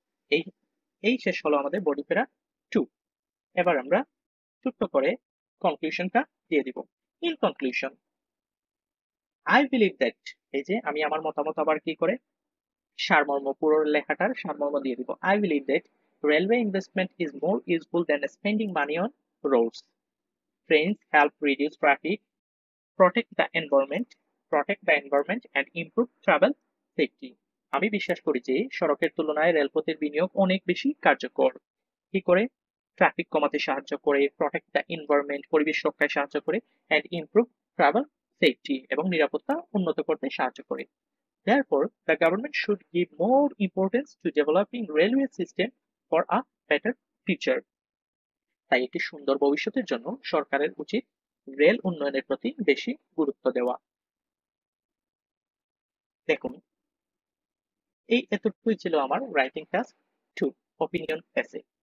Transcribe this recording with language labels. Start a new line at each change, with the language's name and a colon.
Bangla: এই এই শেষ হলো আমাদের বডি প্যারা 2। এবার আমরা ছোট্ট করে কনক্লুশনটা দিয়ে দিব।
English: in conclusion, I believe that,
Bangla: এই যে আমি আমার মতামত আবার কি করে সারমর্ম, পুরো লেখাটার সারমর্ম দিয়ে দিব।
English: I believe that railway investment is more useful than spending money on roads. Trains help reduce traffic, protect the environment and improve travel safety.
Bangla: আমি বিশ্বাস করি যে সড়কের তুলনায় রেলপথের বিনিয়োগ অনেক বেশি কার্যকর। কি করে? ট্রাফিক কমাতে সাহায্য করে,
English: protect the environment,
Bangla: পরিবেশ রক্ষায় সাহায্য করে,
English: and improve travel safety
Bangla: এবং নিরাপত্তা উন্নত করতে সাহায্য করে।
English: Therefore, the government should give more importance to developing railway system for a better future.
Bangla: তাই একটি সুন্দর ভবিষ্যতের জন্য সরকারের উচিত রেল উন্নয়নের প্রতি বেশি গুরুত্ব দেওয়া। দেখুন, এই এতটুকুই ছিল আমার রাইটিং টাস্ক 2 অপিনিয়ন এসে।